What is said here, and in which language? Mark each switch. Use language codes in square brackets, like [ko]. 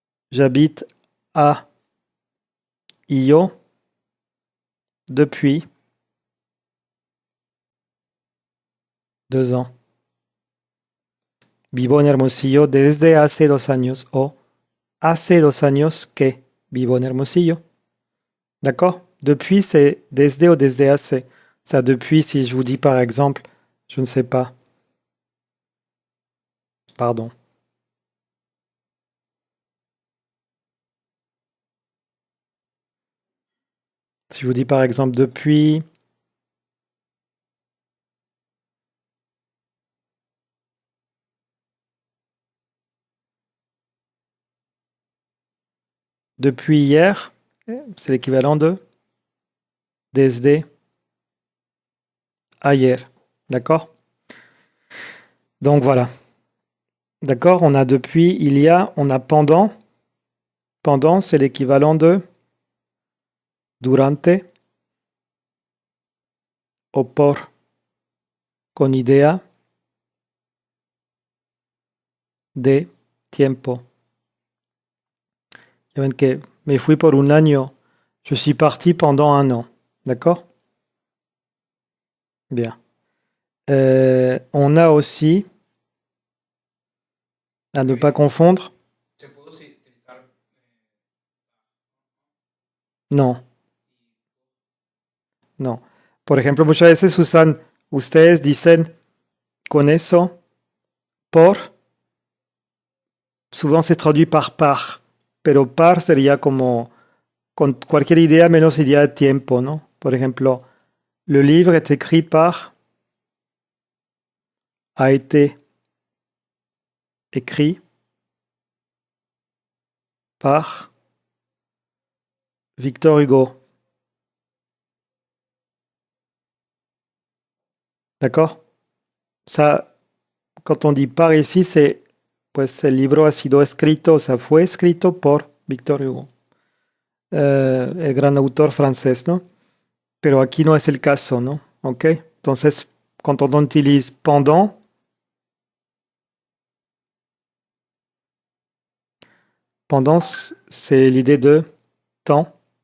[fr] J'habite à Io depuis 2 ans. [es] Vivo en Hermosillo desde hace 2 años o hace 2 años que vivo en Hermosillo. [fr] D'accord? Depuis, c'est [es] desde ou desde hace. [fr] Ça, depuis, si je vous dis par exemple, je ne sais pas. Pardon. Si je vous dis par exemple depuis hier, c'est l'équivalent de [es] desde ayer. [fr] D'accord? Donc voilà. D'accord? On a depuis, il y a, on a pendant. Pendant, c'est l'équivalent de [es] durante o por con idea de tiempo. Ya ven que me fui por un año. [fr] Je suis parti pendant 1 an. D'accord? Bien. On a aussi, à ne pas confondre. [es] No. No. Por ejemplo, muchas veces ustedes dicen con eso, por. [fr] Souvent c'est traduit par. [es] Pero par sería como con cualquier idea menos idea de tiempo, ¿no? Por ejemplo, [fr] le livre est écrit par, a été écrit par Victor Hugo. D'accord? Ça, quand on dit par ici, c'est [es] pues el libro ha sido escrito, o sea, fue escrito por Victor Hugo, el gran autor francés, ¿no? Pero aquí no es el caso, ¿no? ¿Ok? Entonces, [fr] quand on utilise pendant, c'est l'idée de temps.